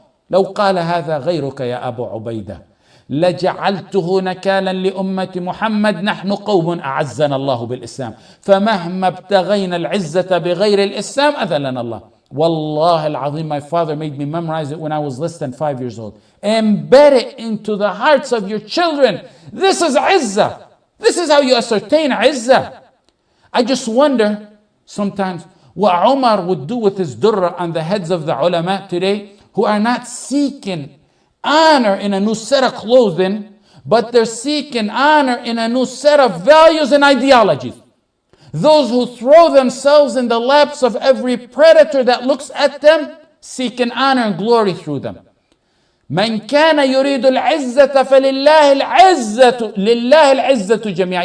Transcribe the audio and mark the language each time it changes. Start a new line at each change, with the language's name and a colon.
Arabic: لو قال هذا غيرك يا أبو عبيدة لجعلته نكالا لأمة محمد نحن قوم أعزنا الله بالإسلام فمهما ابتغينا العزة بغير الإسلام أذلنا الله.
English: Wallah al-Azim, my father made me memorize it when I was less than 5 years old. Embed it into the hearts of your children. This is izzah. This is how you ascertain izzah. I just wonder sometimes what Umar would do with his durra on the heads of the ulama today, who are not seeking honor in a new set of clothing, but they're seeking honor in a new set of values and ideologies. Those who throw themselves in the laps of every predator that looks at them, seeking honor and glory through them.
Arabic: من كان يريد العزة فلله العزة لله العزة جميعا.